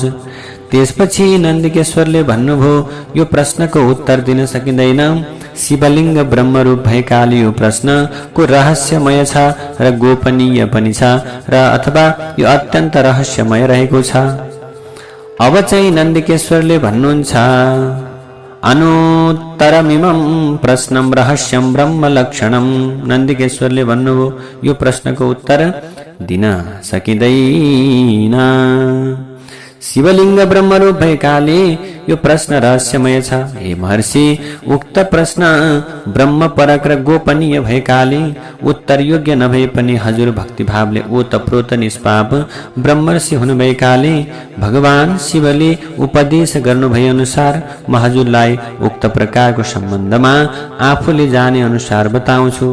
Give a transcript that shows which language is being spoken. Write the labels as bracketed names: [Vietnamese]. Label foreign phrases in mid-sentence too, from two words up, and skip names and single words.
[Nepali] त्यसपछि नन्दिकेश्वरले भन्नुभयो, यो प्रश्नको उत्तर दिन सकिँदैन। शिवलिङ्ग ब्रह्मरूप भएकाले यो प्रश्नको रहस्यमय छ र गोपनीय पनि छ र अथवा यो अत्यन्त रहस्यमय रहेको छ। अब चाहिँ नन्दिकेश्वरले भन्नुहुन्छ, [Sanskrit] अनुत्तरमिमं प्रश्नं रहस्यं ब्रह्म लक्षणं। [Nepali] नन्दिकेश्वरले भन्नुभयो, यो प्रश्नको उत्तर दिन सकिँदैन। शिवलिङ्ग ब्रह्मरूप भएकाले यो प्रश्न रहस्यमय छ। हे महर्षि, उक्त प्रश्न ब्रह्मपरक र गोपनीय भएकाले उत्तर योग्य नभए पनि हजुर भक्तिभावले ओतप्रोत निष्पाप ब्रह्मर्षि हुनुभएकाले भगवान शिवले उपदेश गर्नुभए अनुसार म हजुरलाई उक्त प्रकारको सम्बन्धमा आफूले जाने अनुसार बताउँछु।